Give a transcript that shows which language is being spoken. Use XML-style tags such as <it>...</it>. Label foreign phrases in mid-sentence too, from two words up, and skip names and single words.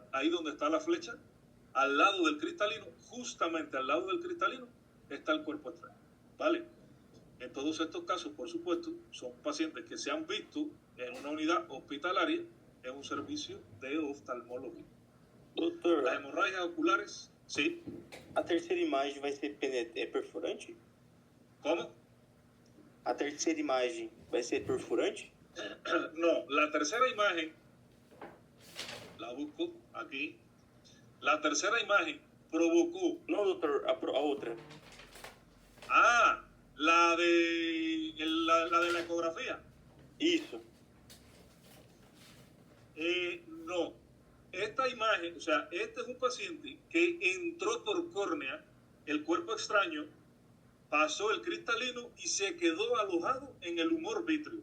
<es>Ahí donde está la flecha, al lado del cristalino, justamente al lado del cristalino, está el cuerpo extraño. ¿Vale? En todos estos casos, por supuesto, son pacientes que se han visto en una unidad hospitalaria en un servicio de oftalmología.</es> <pt>Doutor,</pt> <es>Las hemorragias oculares, sí.</es> <pt>A terceira imagem vai ser perfurante?</pt> <es>¿Cómo?</es> <pt>A terceira imagem vai ser perfurante?</pt> <es>No, la tercera imagen, la busco aquí. La tercera imagen provocó.</es> <pt>Não, doutor, a outra.</pt> <es>Ah, la de la ecografía.</es> <pt>Isso.</pt> <es>No, esta imagen, o sea, este es un paciente que entró por córnea, el cuerpo extraño, pasó el cristalino y se quedó alojado en el humor vítreo.</es>